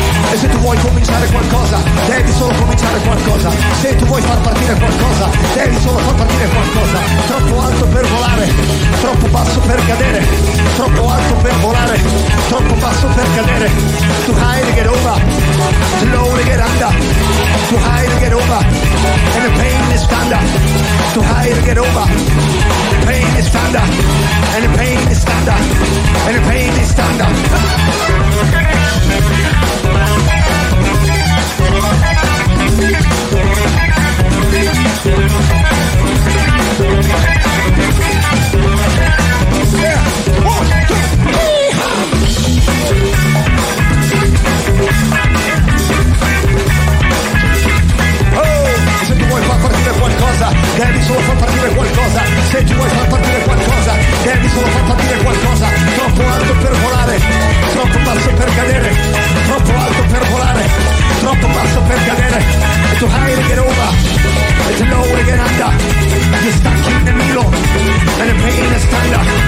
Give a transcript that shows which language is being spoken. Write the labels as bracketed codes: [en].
[it] E se tu vuoi cominciare qualcosa, devi solo cominciare qualcosa. Se tu vuoi far partire qualcosa, devi solo far partire qualcosa. Troppo alto per volare, troppo basso per cadere. Troppo alto per volare, troppo basso per cadere. [en] Too high to get over, too low to get under. Too high to get over, and the pain is standard. Too high to get over, the pain is standard. And the pain is standard, and the pain is standard. [it] Devi solo far partire qualcosa. Se tu vuoi far partire qualcosa, devi solo far partire qualcosa. Troppo alto per volare, troppo basso per cadere. Troppo alto per volare, troppo basso per cadere. [en] It's too high to get over, it's low to get under. You're stuck in the middle, and the pain is standard.